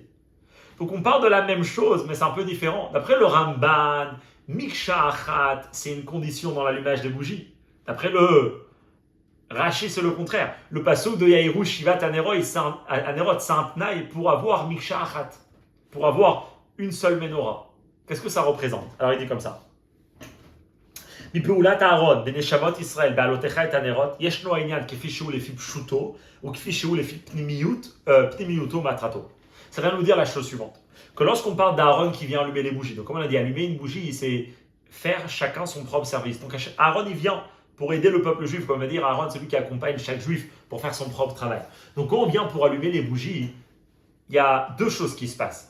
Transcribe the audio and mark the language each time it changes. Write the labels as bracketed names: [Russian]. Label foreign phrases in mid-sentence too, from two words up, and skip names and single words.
[French] Donc on parle de la même chose, mais c'est un peu différent. D'après le Ramban, [Hebrew] מקשה אחת, [French] c'est une condition dans l'allumage des bougies. D'après le Rashi, c'est le contraire. Le pasuk de [Hebrew] יאירו שבעת הנרות, [French] c'est un tnaï pour avoir [Hebrew] מקשה אחת, [French] pour avoir une seule menorah. Qu'est-ce que ça représente? Alors il dit comme ça. [Hebrew] מפעולת הארון בנשמות ישראל בעלותיך את הנרות ישנו העניין כפי שהוא לפי פשוטו וכפי שהוא לפי פנימיותו מטרתו. [French] Ça vient nous dire la chose suivante, que lorsqu'on parle d'Aaron qui vient allumer les bougies, donc comme on a dit, allumer une bougie, c'est faire chacun son propre service. Donc Aaron il vient pour aider le peuple juif, comme on va dire, Aaron c'est lui qui accompagne chaque juif pour faire son propre travail. Donc quand on vient pour allumer les bougies, il y a deux choses qui se passent.